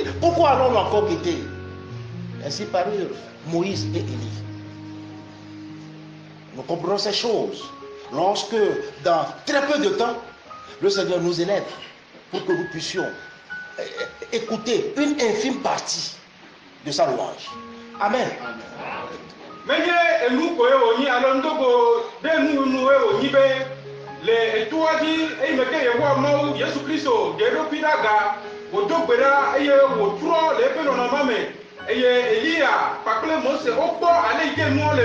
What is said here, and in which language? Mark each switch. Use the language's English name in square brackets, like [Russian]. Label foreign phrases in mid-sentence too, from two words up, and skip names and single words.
[French] Pourquoi allons-nous encore quitter? Ainsi parurent Moïse et Élie. Nous comprenons ces choses lorsque, dans très peu de temps, le Seigneur nous élève pour que nous puissions écouter une infime partie de sa louange. Amen. [Ewe] le etuadi eyimeke yehowa mawu Yesu Kristo deɖokui ɖe aga wòdo gbe ɖa eye wòtrɔ le eƒe nɔnɔme me eye Eliya kpakple Mose wokpɔ ale yi ke nuwo le